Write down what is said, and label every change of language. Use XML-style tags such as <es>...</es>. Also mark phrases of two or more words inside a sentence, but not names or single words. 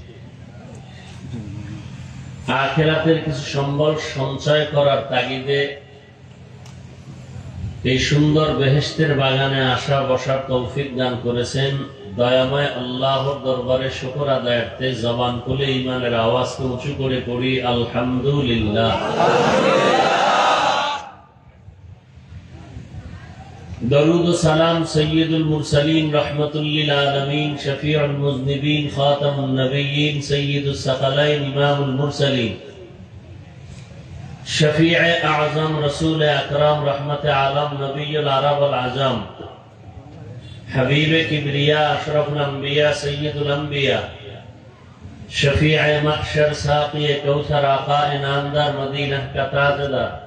<bn>আখিরাতের কিছু সম্বল সঞ্চয় করার তাগিদে এই সুন্দর বেহেশতের বাগানে আসা বসার তৌফিক দান করেছেন দয়াময় আল্লাহর দরবারে শুকর আদায়ার্থে জবান খুলে ঈমানের আওয়াজকে উঁচু করে পড়ি আলহামদুলিল্লাহ</bn> <ur>درود و سلام</ur> <ar>سید المرسلین رحمت للعالمین شفیع المذنبین خاتم النبیین سید الثقلین امام المرسلین</ar> <ur>شفیع اعظم رسول اکرم رحمت عالم</ur> <ar>نبی العرب والعجم</ar> <ur>حبیب کبریا اشرف الانبیاء سید الانبیاء شفیع محشر ساقی کوثر آقا انعامدار مدینہ کا تاجدار</ur>